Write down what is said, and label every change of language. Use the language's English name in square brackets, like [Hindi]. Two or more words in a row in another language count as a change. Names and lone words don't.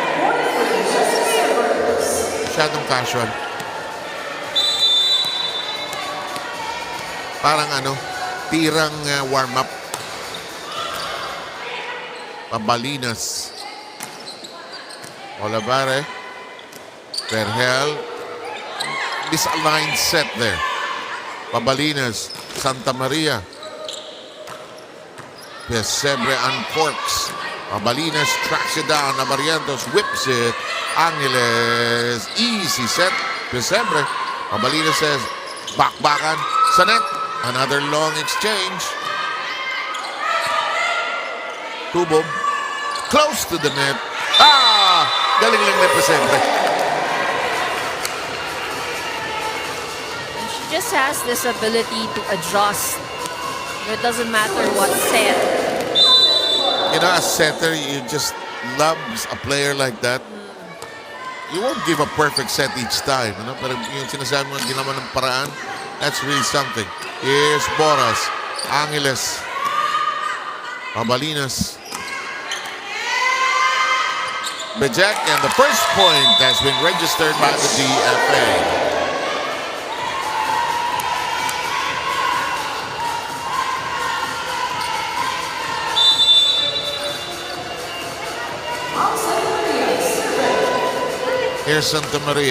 [Filipino] Parang tirang warm-up. Pabalinas. Olivare. Vergel. [English] Misaligned set there. Pabalinas. Santa Maria. Pesebre uncorks. Pabalinas tracks it down. Abarientos whips it. Angeles. Easy set. Pesebre. Pabalinas says, back-backan. Sa net. Another long exchange. Tubob. Close to the net. [Filipino] Galing lang na Pesebre. [English] She just has this ability to adjust. It doesn't matter what set. As setter, you just love a player like that. You won't give a perfect set each time. [Filipino] Pero yung sinasabi mo, ginawa ng paraan, [English] that's really something. Here's Boras. Angeles. Pabalinas. Bejek, and the first point has been registered by the DFA. Here's Santa Maria.